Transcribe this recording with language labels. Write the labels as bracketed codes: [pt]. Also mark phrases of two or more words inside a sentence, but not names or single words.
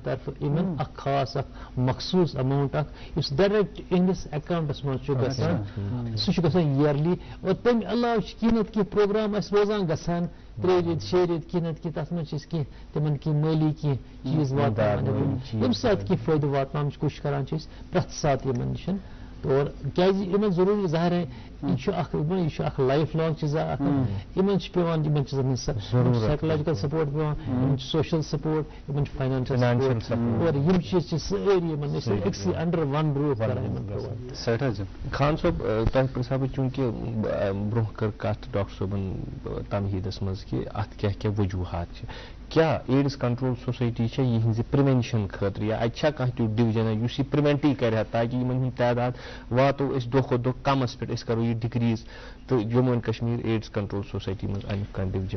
[ks] طرفہٕ یِمن اکھ خاص اکھ مخصوٗص اماونٹ اکھ یُس ڈایریکٹ یِہنٛدِس اکاونٹس منٛز چھُ گژھان سُہ چھُ گژھان یِیرلی اور تَمہِ علاوٕ چھِ کینٛہہ نتہٕ کینٛہہ پروگرام اَسہِ روزان گژھان 3 رٮ۪تھ 6 رٮ۪تھ کینٛہہ نتہٕ کینٛہہ تتھ منٛز چھِ أسۍ کینٛہہ تِمن کینٛہہ مٲلی کینٛہہ چیٖز واتناوان ییٚمہِ ساتہٕ کینٛہہ فٲیدٕ واتناونٕچ کوٗشِش کران چھِ أسۍ پرٛٮ۪تھ ساتہٕ یِمن نِش اور کیازِ یِمن ضروٗری [ur] ظاہر ہے [ks] یہِ چھُ اکھ [en] life long [ks] چیٖز یِمن چھِ پیٚوان یِمن چیٖزن ہٕنٛز [en] psychological support [ks] پیٚوان یِمن چھُ [en] social support [ks] یِمن چھُ [en] financial support [ks] اور یِم چیٖز چھِ سٲری یِمن أکسٕے [en] under one roof [ks] کران یِمن پرووایڈ خان صٲب تۄہہِ پرٛژھا بہٕ چوٗنٛکہِ برونٛہہ کٔر کتھ ڈاکٹر صٲبن تمہیٖدس منٛز کہِ اتھ کیاہ کیاہ وجوٗہات چھِ کیاہ ایڈٕس کنٹرول سوسایٹی چھےٚ یِہنٛزِ پرٛوینشن خٲطرٕ یا اتہِ چھا کانٛہہ تیُتھ ڈِوجنا یُس یہِ پرٛوینٹٕے کرِ ہا تاکہِ یِمن ہُنٛد تعداد واتو أسۍ دۄہ کھۄتہٕ دۄہ کمس پٮ۪ٹھ أسۍ کرو یہِ ڈِکریٖز تہٕ جموں اینڈ کشمیٖر ایڈٕس کنٹرول سوسایٹی منٛز امیُک کانٛہہ ڈِوجن